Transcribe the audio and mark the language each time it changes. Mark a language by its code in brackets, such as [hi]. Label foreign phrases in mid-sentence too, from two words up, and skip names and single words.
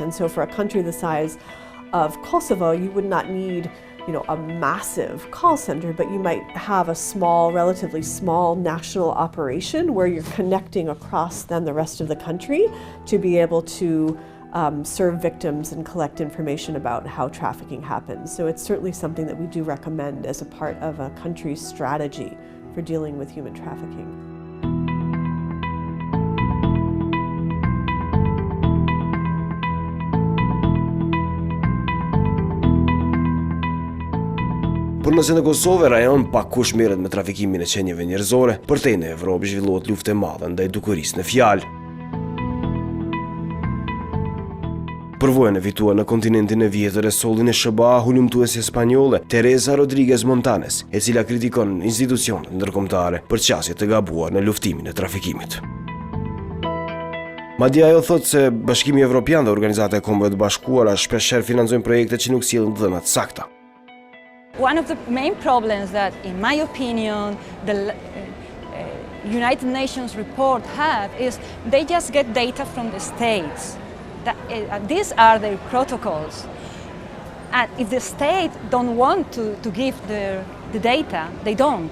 [en] And so for a country the size of Kosovo, you would not need a massive call center, but you might have a relatively small national operation where you're connecting across then the rest of the country to be able to serve victims and collect information about how trafficking happens. So it's certainly something that we do recommend as a part of a country's strategy for dealing with human trafficking. [sq] Por nëse në Kosovë rajon pak kush merret me trafikimin e qenieve njerëzore, përtej në Evropë zhvillohet luftë e madhe ndaj dukurisë në fjalë. Përvojën e fituar në kontinentin e vjetër e sollin e SBA hulumtuese spanjolle Teresa Rodriguez Montanes, e cila kritikon institucionet ndërkombëtare për qasje të gabuar në luftimin e trafikimit. Madje ajo thotë se Bashkimi Evropian dhe Organizata e Kombeve të Bashkuara shpeshherë financojnë projekte që nuk sjellin dhëna të sakta. [en] One of the main problems that, in my opinion, the United Nations report have is they just get data from the states. These are their protocols. And if the state don't want to give the data, they don't.